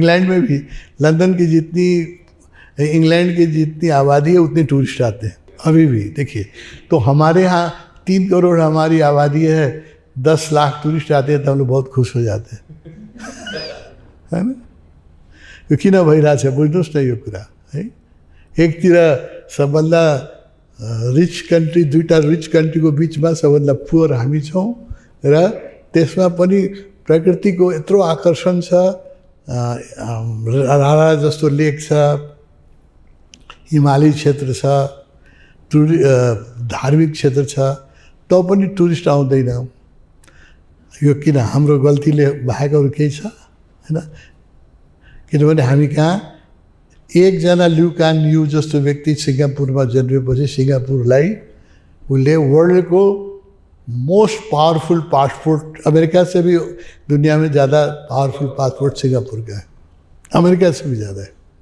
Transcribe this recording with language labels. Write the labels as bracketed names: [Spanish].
[Hindi] England में भी, London की जितनी, इंग्लैंड की जितनी आबादी है उतने टूरिस्ट आते हैं अभी भी। देखिए, तो हमारे यहाँ 3 करोड़ हमारी आबादी है, 10 लाख टूरिस्ट आते हैं तो हम लोग बहुत खुश हो जाते हैं, है ना। [Nepali] यो किन भइरहेछ बुझ्नुहोस् न यो कुरा है। एकतिर सबभन्दा रिच कन्ट्री, 2टा रिच कन्ट्रीको बिचमा सबभन्दा पुअर हामी छौँ, र त्यसमा पनि प्रकृतिको यत्रो आकर्षण छ, रारा जस्तो लेक छ, हिमाली क्षेत्र छ, धार्मिक क्षेत्र छ, त पनि टुरिस्ट आउँदैन। यो किन हाम्रो गल्तीले भएकोहरू केही छ हैन। किनभने हामी कहाँ एकजना ल्यु कान यू जस्तो व्यक्ति सिङ्गापुरमा जन्मेपछि सिङ्गापुरलाई उसले वर्ल्डको मोस्ट पावरफुल पासपोर्ट, [Hindi] अमेरिका से भी दुनिया में ज़्यादा पावरफुल पासपोर्ट सिंगापुर का है, अमेरिका से भी ज़्यादा है।